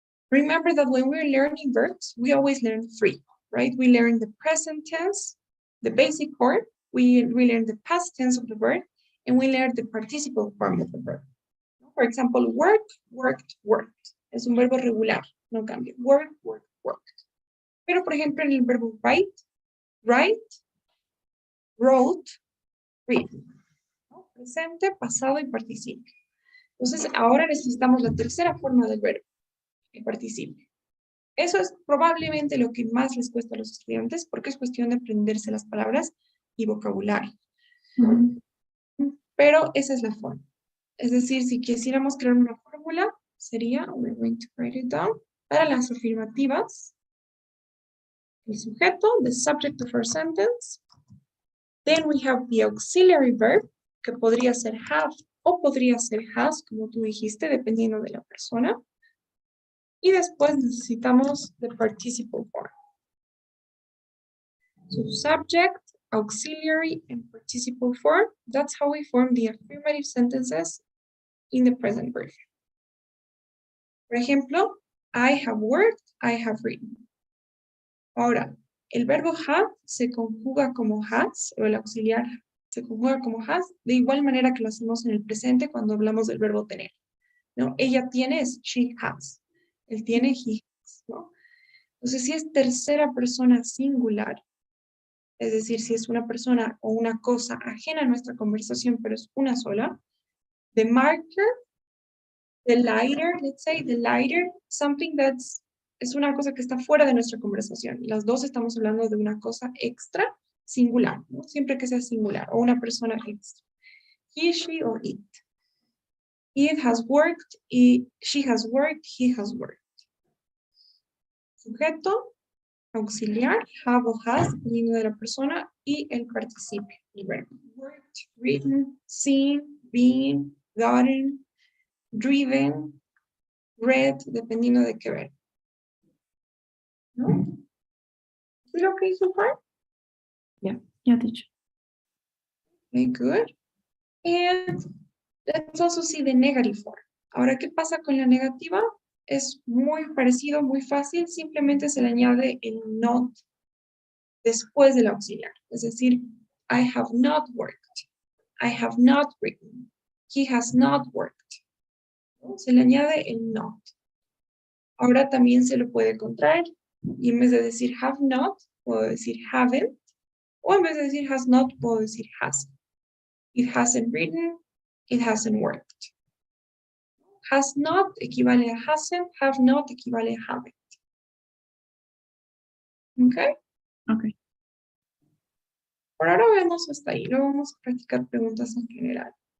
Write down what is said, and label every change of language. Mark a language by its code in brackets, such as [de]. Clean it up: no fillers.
[en] Remember that when we're learning verbs, we always learn three, right? We learn the present tense, the basic form, we learn the past tense of the verb, and we learn the participle form of the verb. For example, work, worked, worked. [es] Es un verbo regular, no cambia. Work, work, worked. Pero, por ejemplo, en el verbo write, wrote, read. ¿No? Presente, pasado y participio. Entonces, ahora necesitamos la tercera forma del verbo, el participio. Eso es probablemente lo que más les cuesta a los estudiantes, porque es cuestión de aprenderse las palabras y vocabulario. Pero esa es la forma. Es decir, si quisiéramos crear una fórmula, sería, [en] we're going to write it down, [es] para las afirmativas, el sujeto, [en] the subject of our sentence. Then we have the auxiliary verb, [es] que podría ser have o podría ser has, como tú dijiste, dependiendo de la persona. Y después necesitamos [en] the participle form. So subject, auxiliary, and participle form. That's how we form the affirmative sentences in the present perfect. [es] Por ejemplo, [en] I have worked, I have written. [es] Ahora, el verbo have se conjuga como has, o el auxiliar se conjuga como has, de igual manera que lo hacemos en el presente cuando hablamos del verbo tener. ¿No? Ella tiene es she has. Él tiene he has. ¿No? Entonces, si es tercera persona singular, es decir, si es una persona o una cosa ajena a nuestra conversación, pero es una sola, [en] the marker, the lighter, [es] let's say, the lighter, something es una cosa que está fuera de nuestra conversación. Las dos estamos hablando de una cosa extra, singular, ¿no? Siempre que sea singular, o una persona extra. [en] He, she, or it. It has worked, she has worked, he has worked. [es] Sujeto, auxiliar, have o has, dependiendo de la persona, y el participio, el verbo. [en] Worked, written, seen, been, gotten, driven, read, [es] dependiendo de qué verbo. [en] ¿No? Is it okay so far? Yeah, teacher. Very good. And let's also see the negative form. [es] Ahora, ¿qué pasa con la negativa? Es muy parecido, muy fácil, simplemente se le añade el not después del auxiliar. Es decir, [en] I have not worked, I have not written, he has not worked. [es] ¿No? Se le añade el not. Ahora también se lo puede contraer y en vez de decir have not, puedo decir haven't, o en vez de decir has not, puedo decir hasn't. [en] It hasn't written, it hasn't worked. Has not equivale a hasn't, have not equivale a haven't. ¿Ok? Okay. [es] Por ahora vemos hasta ahí. Luego vamos a practicar preguntas en general.